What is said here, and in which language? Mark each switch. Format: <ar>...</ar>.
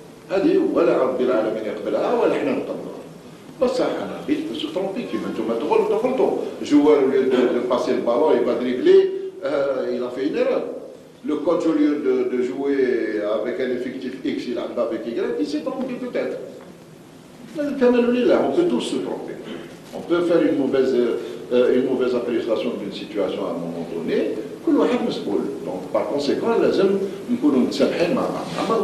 <ar>هذه ولا رب العالمين يقبلها ولا احنا نقبلها. بصح انا</ar> <fr>بيت سو ترومبي</fr> <ar>كيما انتم تغلطوا.</ar> <fr>جوار au lieu de passer le ballon il va dribbler, il a fait une erreur. Le coach au lieu de jouer avec un effectif X, il a avec Y, il s'est trompé peut-être. On peut tous se tromper. On peut faire une mauvaise appréciation d'une situation à un moment donné.</fr> <ar>كل واحد مسؤول.</ar> <fr>Donc par conséquent</fr> <ar>لازم نكونوا متسامحين مع بعض.</ar>